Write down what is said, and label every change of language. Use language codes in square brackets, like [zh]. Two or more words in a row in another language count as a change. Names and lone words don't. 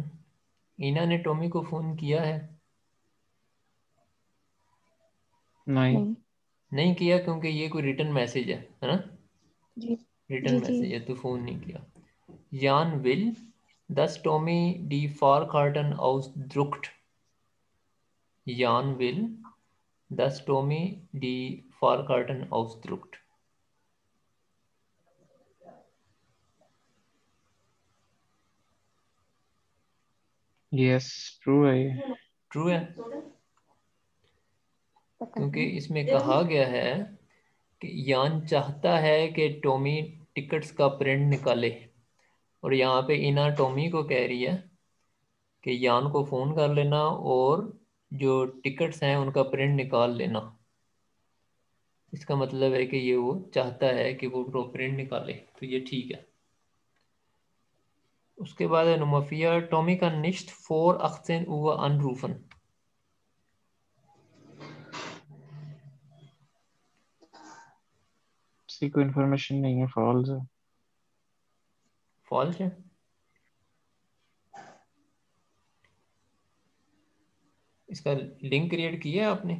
[hi] इना ने टॉमी को फ़ोन किया है? नहीं। नहीं। नहीं किया, क्योंकि ये कोई रिटर्न मैसेज है ना? जी रिटर्न जी जी। मैसेज है तो फ़ोन नहीं किया। [de] Jan will das Tommy die Fahrkarten ausdruckt। Jan will das Tommy die Fahrkarten ausdruckt। [hi] यस, ट्रू है ये। ट्रू है, पता क्योंकि नहीं। इसमें कहा गया है कि यान चाहता है कि टॉमी टिकट्स का प्रिंट निकाले। और यहाँ पे इना टॉमी को कह रही है कि यान को फ़ोन कर लेना और जो टिकट्स हैं उनका प्रिंट निकाल लेना। इसका मतलब है कि ये वो चाहता है कि वो प्रिंट निकाले, तो ये ठीक है। उसके बाद है नुमफिया टॉमी का [de] nicht vor 18 Uhr anrufen। [hi] किसी को इन्फॉर्मेशन नहीं है, फॉल्स है। फॉल्स है। इसका लिंक क्रिएट किया है आपने?